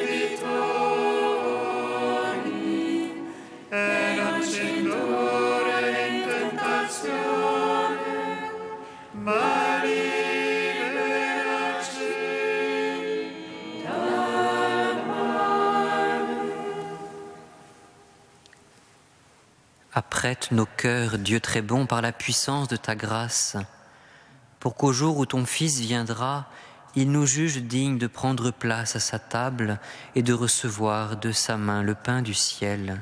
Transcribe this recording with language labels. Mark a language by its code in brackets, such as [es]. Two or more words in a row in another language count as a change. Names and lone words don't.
[it] debitori, e non ci indurre in tentazione, ma liberaci dal male. [fr] Apprête nos cœurs, Dieu très bon, par la puissance de ta grâce, pour qu'au jour où ton Fils viendra, il nous juge dignes de prendre place à sa table et de recevoir de sa main le pain du ciel.